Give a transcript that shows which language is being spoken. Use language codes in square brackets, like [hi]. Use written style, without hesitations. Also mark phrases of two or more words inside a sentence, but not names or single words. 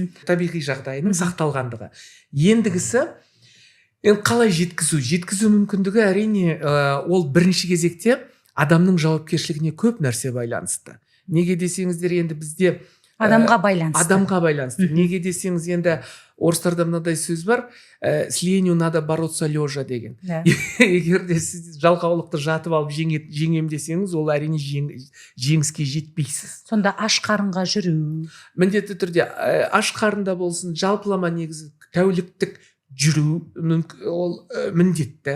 [kk] Табиғи жағдайының сақталғандығы. Ендігісі қалай жеткізу мүмкіндігі, әрине ол бірінші кезекте адамның жауапкершілігіне көп нәрсе байланысты. Неге десеңіздер, енді бізде адамға байланысты. Неге десеңіз, енді орыстарда мынадай сөз бар, [ru] слению надо бороться лежа [kk] деген. Егер де сіз жалқаулықты жатып алып жеңем десеңіз, ол әрине жеңіске жетпейсіз. Сонда аш қарынға жүру. Міндетті түрде аш қарында болсын, жалпылама негізі тәуліктік жүру ол міндетті.